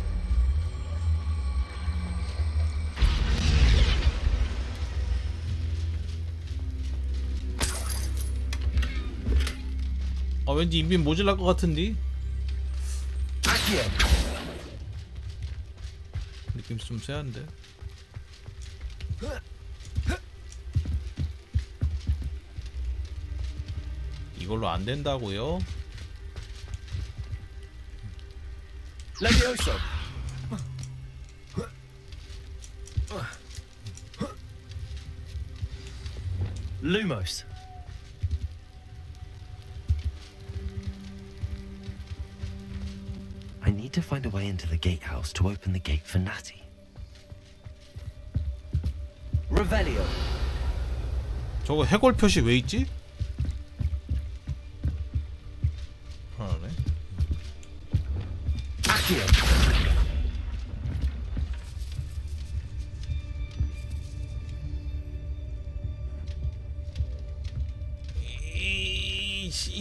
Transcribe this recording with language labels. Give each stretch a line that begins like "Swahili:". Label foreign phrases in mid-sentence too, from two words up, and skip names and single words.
Korean: 아 왠지 인빈 모질랄 것 같은데? Accio. 느낌 좀 세한데? 이걸로 안 된다고요? Levioso. Lumos.
English: I need to find a way into the gatehouse to open the gate for Natty.
Korean: Revelio. 저거 해골 표시 왜 있지? 하네. Accio. 이씨.